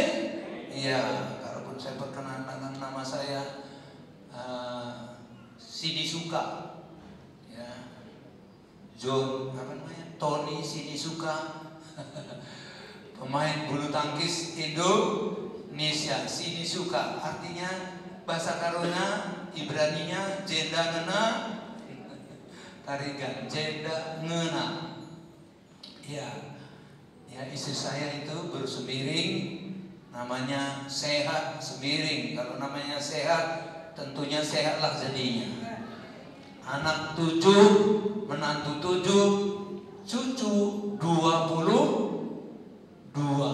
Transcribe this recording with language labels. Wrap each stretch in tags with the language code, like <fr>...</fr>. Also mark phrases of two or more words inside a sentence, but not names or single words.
<id>Iya, kalaupun saya perkenalkan nama saya Sinisuka, ya, John apa namanya, Tony Sinisuka, pemain bulu tangkis Indonesia. Sinisuka artinya bahasa Karuna, Ibraninya</id> <btx>jenda ngena,</btx> <id>tarigan</id> <btx>jenda ngena.</btx> <id>Ya, ya istri saya itu bersemiring, namanya Sehat Semiring. Kalau namanya Sehat, tentunya sehatlah jadinya. Anak 7, menantu 7, cucu 22.</id>